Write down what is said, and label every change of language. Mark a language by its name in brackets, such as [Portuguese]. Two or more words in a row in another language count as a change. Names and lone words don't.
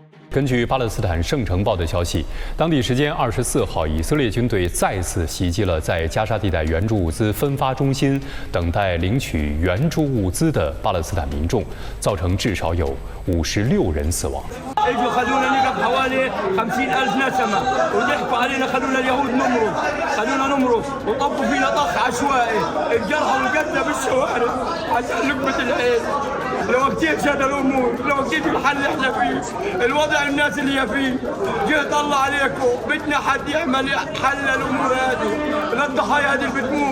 [Chinese] 根据巴勒斯坦圣城报的消息，当地时间24号，以色列军队再次袭击了在加沙地带援助物资分发中心等待领取援助物资的巴勒斯坦民众，造成至少有56人死亡。 [Arabic] لو كيف هذا الامور لو كيف الحل اللي احنا فيه الوضع الناس اللي هي فيه جهد الله عليكم بدنا حد يعمل حل الامور هذه للضحايا هذه اللي بتموت.